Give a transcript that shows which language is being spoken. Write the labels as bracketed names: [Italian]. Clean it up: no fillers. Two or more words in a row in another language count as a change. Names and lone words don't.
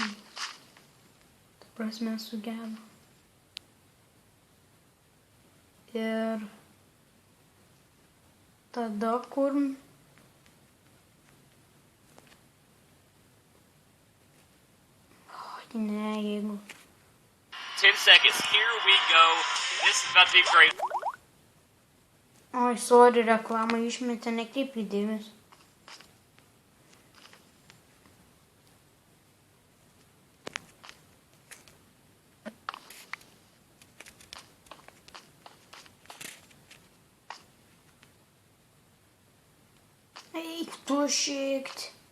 [Lithuanian] Ta prasme sugedo. Ir tada kur... Ne, jeigu... [English] 10 seconds. Here we go. This is about to be great. [Lithuanian] Oi, sorry, reklamą išmetė, nekreip į dėmesį. Eik tu šikt.